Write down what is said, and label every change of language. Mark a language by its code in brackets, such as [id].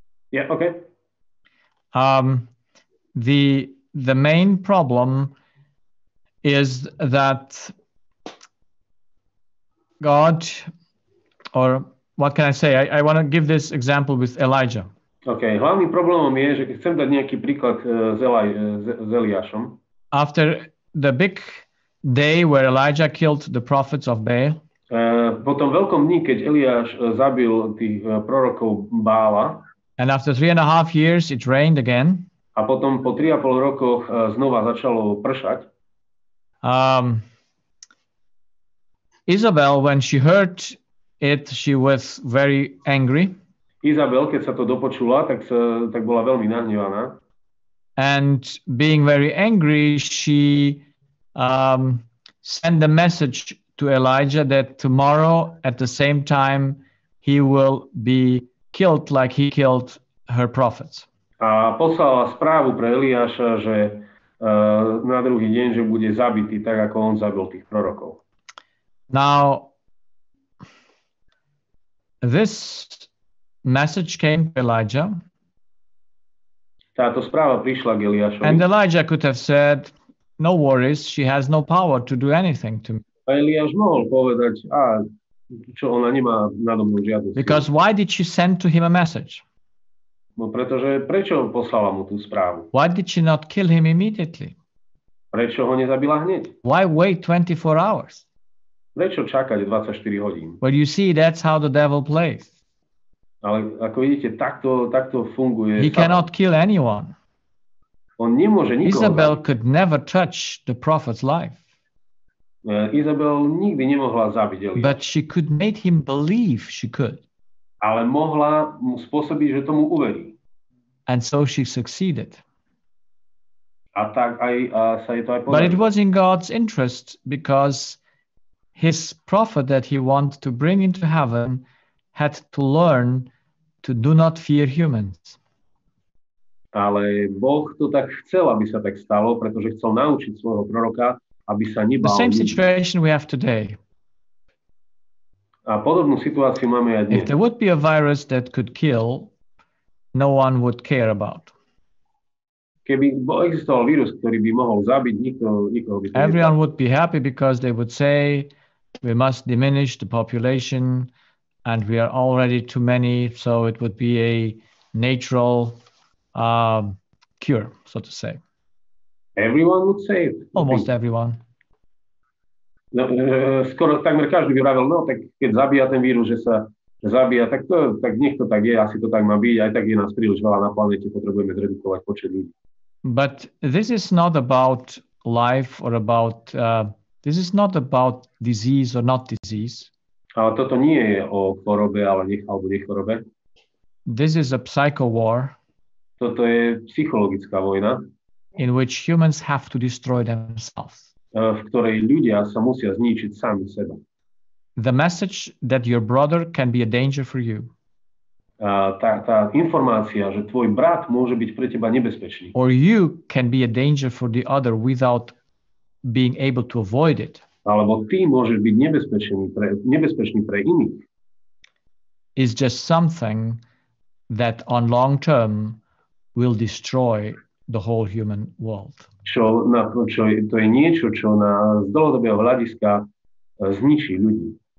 [en] Yeah. Okay. The main problem is that God, or what can I say? I want to give this example with Elijah. [sk] Okay, hlavným problémom je, že keď chcem dať nejaký príklad s Eliášom. [en] After the big day where Elijah killed the prophets of Baal. [sk] Po tom veľkom dni, keď Eliáš zabil tých prorokov Bála. [en] And after 3.5 years it rained again. [sk] A potom po 3,5 rokoch znova začalo pršať. [en] Isabel, when she heard it, she was very angry. [sk] Izabel, keď sa to dopočula, tak bola veľmi nahnevaná. [en] And being very angry, she sent a message to Elijah that tomorrow at the same time he will be killed like he killed her prophets. [sk] A poslala správu pre Eliáša, že na druhý deň, že bude zabitý tak, ako on zabil tých prorokov. [en] Now, this message came to Elijah. [sk] Táto správa prišla k Eliášovi. [en] And Elijah could have said, no worries, she has no power to do anything to me. [sk] A Eliáš mohol povedať, čo ona nemá nado mnou žiadnu silu. [en] Because why did she send to him a message? [sk] No pretože prečo poslala mu tú správu? [en] Why did she not kill him immediately? [sk] Prečo ho nezabila hneď? [en] Why wait 24 hours? [sk] Prečo čakať 24 hodín? [en] Well, you see, that's how the devil plays. [sk] Ale ako vidíte, takto funguje. [en] He cannot kill anyone. [sk] On nemôže nikoho [en] Isabel [sk] zabiť. [en] could never touch the prophet's life. [sk] Izabel nikdy nemohla zabiť Eliáša. [en] But she could make him believe she could. [sk] Ale mohla mu spôsobiť, že tomu uverí. [en] And so she succeeded. [sk] A tak aj sa jej to aj podarilo. [en] But it was in God's interest because his prophet that he wanted to bring into heaven had to learn to do not fear humans. [sk] Ale Boh to tak chcel, aby sa tak stalo, pretože chcel naučiť svojho proroka, aby sa nebál. [en] The same situation we have today. [sk] A podobnú situáciu máme aj dnes. [en] If there would be a virus that could kill, no one would care about. [sk] Keby existoval vírus, ktorý by mohol zabiť, nikoho by to [en] Everyone would be happy because they would say, we must diminish the population and we are already too many, so it would be a natural cure, so to say? Everyone would say it. Almost everyone. [sk] No, skoro takmer každý by vravel, no tak keď zabíja ten vírus, že sa zabíja, tak nech to tak je, asi to tak má byť, aj tak je nás príliš veľa na planete, potrebujeme zredukovať počet ľudí. [en] But this is not about life or about, this is not about disease or not disease. [sk] Ale toto nie je o chorobe, alebo nechorobe. [en] This is a psycho war. [sk] Toto je psychologická vojna, [en] in which humans have to destroy themselves. [sk] V ktorej ľudia sa musia zničiť sami seba. [en] The message that your brother can be a danger for you. [sk] Tá informácia, že tvoj brat môže byť pre teba nebezpečný. [en] Or you can be a danger for the other without being able to avoid it. [sk] Alebo ty môžeš byť nebezpečný pre iných. [en] Is just something that on long term will destroy the whole human world. [sk] To je niečo, čo z dlhodobého hľadiska zničí ľudí.